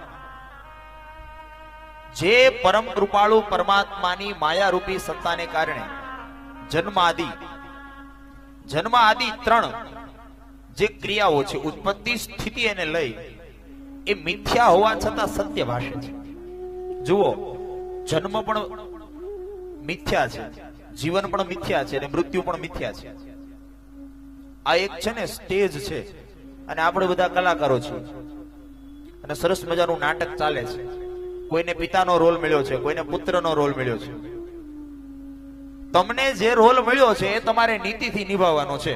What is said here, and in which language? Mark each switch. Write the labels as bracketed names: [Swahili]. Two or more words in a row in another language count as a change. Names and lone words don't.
[Gujarati] જે પરમ કૃપાળુ પરમાત્માની માયા રૂપી સત્તાને કારણે જન્મ આદિ ત્રણ જે ક્રિયાઓ છે ઉત્પત્તિ સ્થિતિ એને લઈ એ મિથ્યા હોવા છતાં સત્ય ભાષે છે। જુઓ જન્મ પણ મિથ્યા છે, જીવન પણ મિથ્યા છે અને મૃત્યુ પણ મિથ્યા છે। આ એક છે ને સ્ટેજ છે અને આપણે બધા કલાકારો છીએ અને સરસ મજાનું નાટક ચાલે છે। કોઈને પિતાનો રોલ મળ્યો છે, કોઈને પુત્રનો રોલ મળ્યો છે। તમને જે રોલ મળ્યો છે એ તમારે નીતિથી નિભાવવાનો છે।